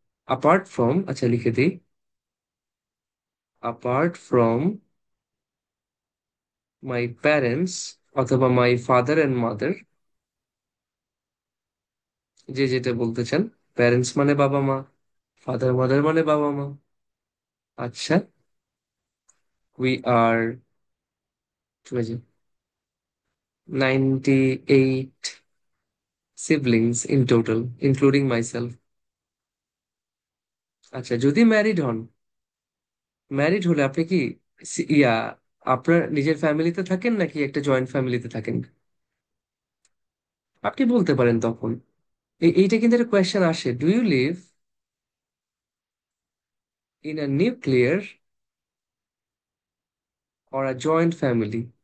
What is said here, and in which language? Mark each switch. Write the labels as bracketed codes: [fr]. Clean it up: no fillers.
[en] apart from, [bn] আচ্ছা লিখে দিই, [en] apart from my parents অথবা my father and mother, [bn] যে যেটা বলতে চান। প্যারেন্টস মানে বাবা মা, ফাদার মাদার মানে বাবা মা। [en] আচ্ছা, we are 98 siblings in total, including myself. [bn] আচ্ছা, যদি ম্যারিড হন, ম্যারিড হলে আপনি কি ইয়া আপনার নিজের ফ্যামিলিতে থাকেন নাকি একটা জয়েন্ট ফ্যামিলিতে থাকেন? আপনি বলতে পারেন তখন। এইটা কিন্তু একটা কোয়েশ্চেন আসে, [en] Do you live in a nuclear or a joint family?